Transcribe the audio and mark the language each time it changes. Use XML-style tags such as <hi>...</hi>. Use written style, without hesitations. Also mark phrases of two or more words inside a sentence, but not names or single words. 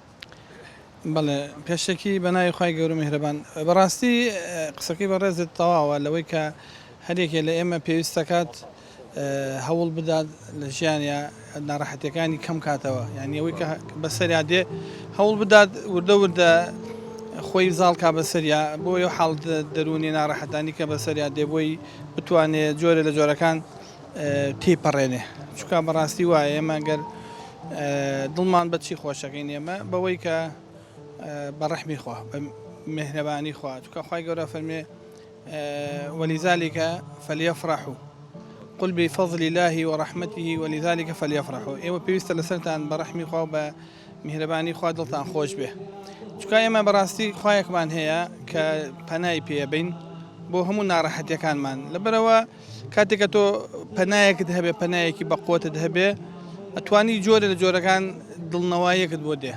<ckb>بەڵێ پێشتێکی بەناوی خی گەورە میهرەبان بەڕاستی قسەکەی بەڕێزت تەواوە لەوەی کە هەرێکێ لە ئێمە پێویستەکات هەوڵ بدات لە ژیانە ناڕەحەتەکانی کەم کاتەوە یعنی ئەوەی کە بەسەریا دێ هەوڵ بدات وردە خۆی زاڵکا بەسەریا بۆ ئەو حاڵ دەرونی ناڕەحەتانی کە بەسەریا دێ بۆی بتوانێت جۆرە لە جۆرەکان تێپەڕێنێ چکە بەڕاستی وایە ئێمە گەر دڵمان بەچی خۆشەکەین ئێمە بەوەی کە بەڕەحمی خوا بە مهرەبانی خوا چکە خوای گەورە فەرمێ</ckb> <ar>ولذلك فليفرحوا قل بفضل الله ورحمته ولذلك فليفرحوا</ar> <ckb>ئێوە پێویستە لەسەرتان بە ڕەحمی خوا بە میهرەبانی خوا دڵتان خۆش بێ چکە ئێمە بەڕاستی خوایەکمان هەیە کە پەنای پێبین بۆ هەموو ناڕەحەتیەکانمان لەبەرەوە کاتێکە تۆ پەنایەکت هەبێ پەنایەکی بەقوتت هەبێ ئەتوانی جۆرە لە جۆرەکان دڵنەواییەکت بۆ دێ</ckb>